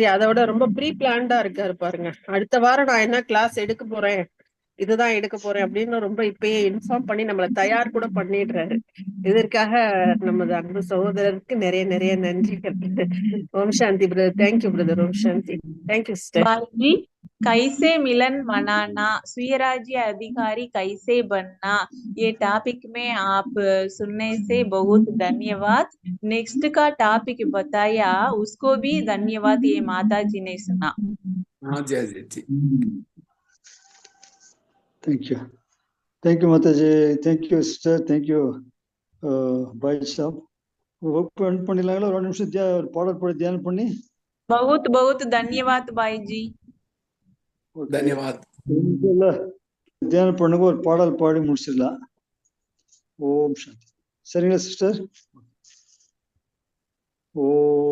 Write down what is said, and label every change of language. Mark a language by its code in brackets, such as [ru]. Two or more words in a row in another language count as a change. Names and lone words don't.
[ta] அதோட ரொம்ப ப்ரீ பிளான்டா இருக்காரு பாருங்க. அடுத்த வாரம் நான் என்ன கிளாஸ் எடுக்க போறேன், இதுதான் எடுக்க போறேன் அப்படின்னு ரொம்ப இப்பயே இன்ஃபார்ம் பண்ணி நம்மளை தயார் கூட பண்ணிடுறாரு. இதற்காக நமது அன்பு சகோதரருக்கு நிறைய நிறைய நன்றிகள். [sa] ॐ शान्ति [en] Brother. Thank you brother. [sa] ॐ शान्ति. [en] Thank you sister. [hi] बाजी कैसे मिलन मनाना, स्वराज्य अधिकारी कैसे बनना, ये टॉपिक में आप सुनने से बहुत धन्यवाद. नेक्स्ट का टॉपिक बताया, उसको भी धन्यवाद, ये माता जी ने सुना. हाँ जय जय जी। [en] Thank you Mataji. Thank you sister. Thank you [hi] भाई साब. [ta] ஒர்க் பண்ணிடலாங்களா? ஒரு நிமிஷம் ஒரு பாடல் பாடி தியானம் பண்ணி. [hi] बहुत बहुत धन्यवाद भाई जी. धन्यवाद. [ta] தியானம் பண்ணுங்க, ஒரு பாடல் பாடி முடிச்சிடலாம். [sa] ॐ शान्ति. [ta] சரிங்களா சிஸ்டர்? ஓ